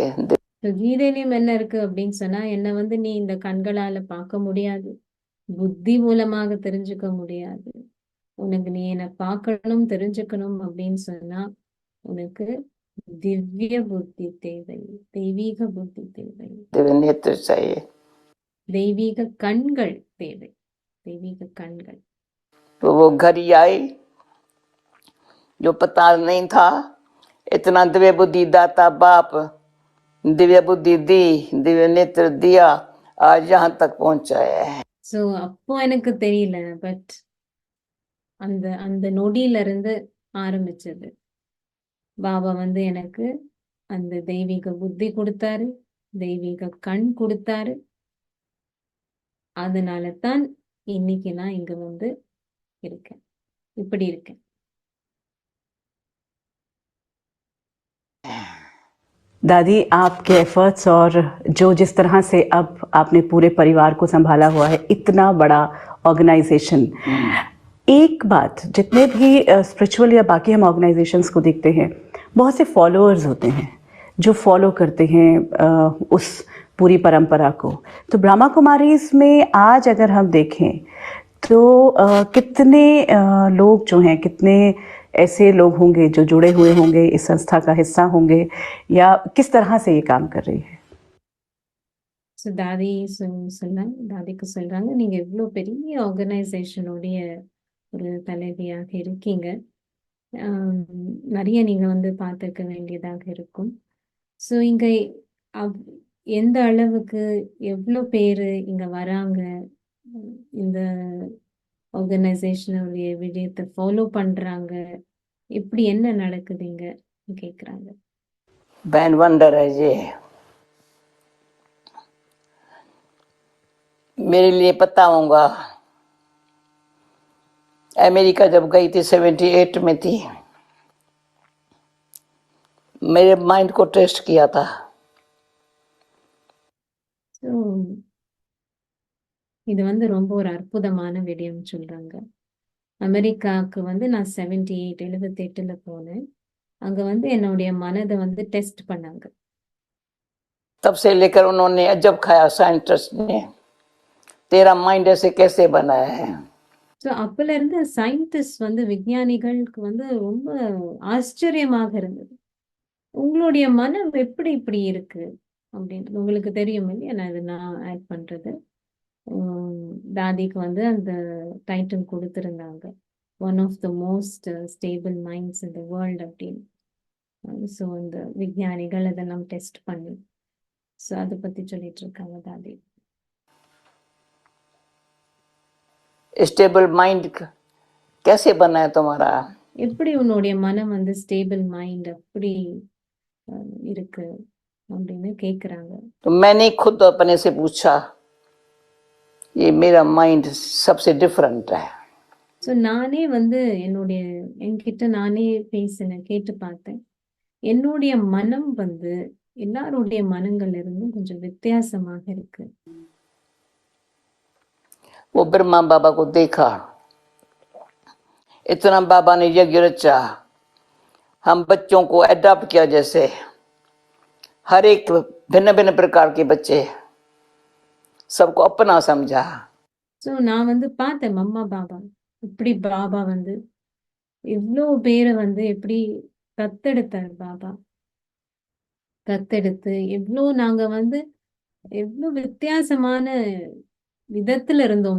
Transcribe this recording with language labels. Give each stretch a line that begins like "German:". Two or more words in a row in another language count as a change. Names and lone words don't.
Tamil: So, கீதையிலும் என்ன இருக்கு அப்படின்னு சொன்னா, என்ன வந்து நீ இந்த கண்களால பார்க்க முடியாது, புத்தி மூலமாக தெரிஞ்சுக்க முடியாது. உனக்கு நீ என்ன பார்க்கணும், தெரிஞ்சுக்கணும் அப்படின்னு சொன்னா உனக்கு திவ்ய புத்தி தேவை, தெய்வீக புத்தி தேவை,
Hindi: दिव्य नेत्र चाहिए।
Tamil: தெய்வீக கண்கள் தேவை, தெய்வீக கண்கள்.
Hindi: तो वो घड़ी आई जो पता नहीं था, इतना दिव्य बुद्धि दाता बाप दिव्य बुद्धि दी, दिव्य नेत्र दिया, आज यहाँ तक पहुंचाया है।
Tamil: ஸோ அப்போ எனக்கு தெரியல, பட் அந்த அந்த நொடியில இருந்து ஆரம்பிச்சது. பாபா வந்து எனக்கு அந்த தெய்வீக புத்தி கொடுத்தாரு, தெய்வீக கண் கொடுத்தாரு. அதனால தான் இன்னைக்கு நான் இங்க வந்து இருக்கேன், இப்படி இருக்கேன்.
Hindi: दादी, आपके एफर्ट्स और जो जिस तरह से अब आपने पूरे परिवार को संभाला हुआ है, इतना बड़ा ऑर्गेनाइजेशन, एक बात, जितने भी स्पिरिचुअल या बाकी हम ऑर्गेनाइजेशंस को देखते हैं, बहुत से फॉलोअर्स होते हैं जो फॉलो करते हैं उस पूरी परंपरा को। तो ब्रह्मा कुमारीज में आज अगर हम देखें तो कितने लोग जो हैं, कितने ऐसे लोग होंगे जो जुड़े हुए होंगे, इस संस्था का हिस्सा होंगे, या किस तरह से ये काम कर रही है?
Tamil: ஸோ தாதிக்கு சொல்றாங்க, நீங்க இவ்வளோ பெரிய ஆர்கனைசேஷனுடைய ஒரு தலைவியாக இருக்கீங்க, நிறைய நீங்க வந்து பார்த்துக்க வேண்டியதாக இருக்கும். ஸோ இங்க எந்த அளவுக்கு எவ்வளோ பேரு இங்க வராங்க, இந்த ஆர்கனைசேஷனுடைய விஜயத்தை ஃபாலோ பண்றாங்க, இப்படி என்ன நடக்குதுங்க கேக்குறாங்க.
Hindi: बहन वंडर है ये। मेरे लिए बताऊंगा, अमेरिका जब गई थी 78 में थी, मेरे माइंड को टेस्ट किया था।
Tamil: ஸோ இது வந்து ரொம்ப ஒரு அற்புதமான விடயம் சொல்றாங்க. அமெரிக்காவுக்கு வந்து நான் 78 போனேன். அங்க வந்து என்னுடைய மனதை வந்து டெஸ்ட் பண்ணாங்க.
Hindi: तब से लेकर उन्होंने अजब खाया साइंटिस्ट ने, तेरा माइंड ऐसे कैसे बना है।
Tamil: ஸோ அப்பல இருந்து சயின்டிஸ்ட் வந்து விஞ்ஞானிகளுக்கு வந்து ரொம்ப ஆச்சரியமாக இருந்தது. உங்களுடைய மனம் எப்படி இப்படி இருக்கு அப்படின்னு உங்களுக்கு தெரியும் இல்லையா? நான் ஆட் பண்றது. தாதிக்கு வந்து அந்த டைட்டில் கொடுத்திருந்தாங்க,
English: one of the most stable minds in the world அப்படின்னு.
Tamil: ஸோ அந்த விஞ்ஞானிகள் அதெல்லாம் டெஸ்ட் பண்ணி ஸோ அதை பத்தி சொல்லிட்டு இருக்காங்க தாதி.
English: stable mind
Hindi: कैसे बना है तुम्हारा।
Tamil: எப்படி உன்னுடைய மனம் வந்து
English: stable mind
Tamil: அப்படி இருக்கு அப்படின்னு கேக்குறாங்க.
Hindi: तो मैंने खुद अपने से पूछा, ये मेरा माइंड सबसे डिफरेंट है।
Tamil: ஸோ நானே வந்து என்கிட்ட நானே பேசினேன், கேட்டு பார்த்தேன். என்னுடைய மனம் வந்து எல்லாருடைய மனங்கள்ல இருந்தும் கொஞ்சம் வித்தியாசமாக இருக்கு.
Hindi: वो ब्रह्मा बाबा को देखा, इतना बाबा ने यज्ञ रचा, हम बच्चों को अडॉप्ट किया, जैसे हर एक भिन्न भिन्न प्रकार के बच्चे, सबको अपना समझा।
Tamil: ஸோ நான் வந்து பார்த்தேன் மம்மா பாபா இப்படி பாபா வந்து இவ்வளோ பேரை வந்து எப்படி தத்தெடுத்தார் பாபா. தத்தெடுத்து நாங்க வந்து எவ்வளோ வித்தியாசமான விதத்துல இருந்தோம்.